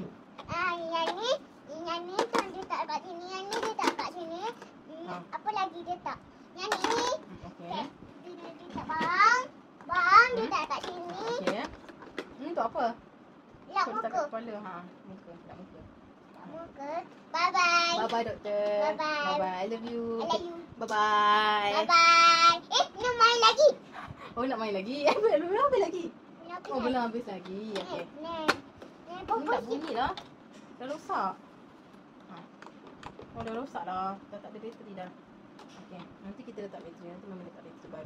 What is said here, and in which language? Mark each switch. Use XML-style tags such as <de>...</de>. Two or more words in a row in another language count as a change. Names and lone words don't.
<ms>Yang ni tu dia tak kat sini. Yang ni dia tak kat sini. Apa lagi dia tak? Yang ni. Okey. Dia tak bang. Bang, dia tak kat sini. Okey. Ni untuk apa? Lap Kau letak muka. kat kepala. Muka. Lap muka. Muka. Bye-bye. Bye-bye doktor. Bye-bye. Bye-bye.</ms> <en>I love you. I love you.</en> <ms>Bye-bye. Bye-bye. Nak main lagi? Oh, nak main lagi? Belum habis lagi. Nak Oh, belum habis lagi. Okey. Ni tak bunyi lah. Dah rosak. Oh, dah rosak dah. Dah tak ada bateri dah. Okey. Nanti kita letak bateri. Nanti mama letak bateri baru.</ms>